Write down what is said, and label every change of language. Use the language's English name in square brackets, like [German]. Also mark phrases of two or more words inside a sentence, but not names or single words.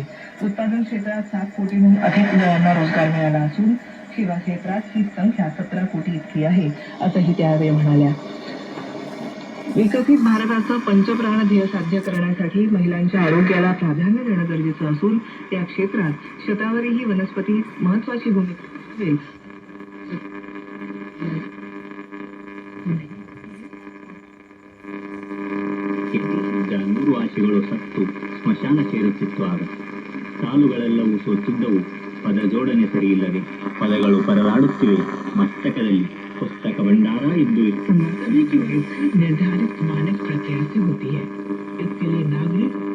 [Marathi] उत्पादन क्षेत्रात 7 कोटींहून अधिक युवांना रोजगार मिळाला असून सेवा क्षेत्रात ही संख्या 17 कोटी इतकी आहे असंही त्यावेळी म्हणाल्या. विकसित भारताचं पंचप्राण ध्येय साध्य करण्यासाठी महिलांच्या आरोग्याला प्राधान्य देणं गरजेचं असून त्या क्षेत्रात शतावरीही वनस्पती महत्वाची भूमिका असेल. [Kannada] ನೂರು ಆಶೆಗಳು ಸತ್ತು ಸ್ಮಶಾನ ಸೇರುತ್ತಿರುವಾಗ ಸಾಲುಗಳೆಲ್ಲವೂ ಸೋತಿದ್ದವು. ಪದ ಜೋಡಣೆ ಸರಿಯಿಲ್ಲದೆ ಪದಗಳು ಪರದಾಡುತ್ತಿವೆ. [Marathi] ಮಸ್ತಕದಲ್ಲಿ पुस्तक भंडार [Hindi] समाजसेवी की नियुक्ति निर्धारित मानक प्रक्रिया से होती है. इसके लिए नागरिक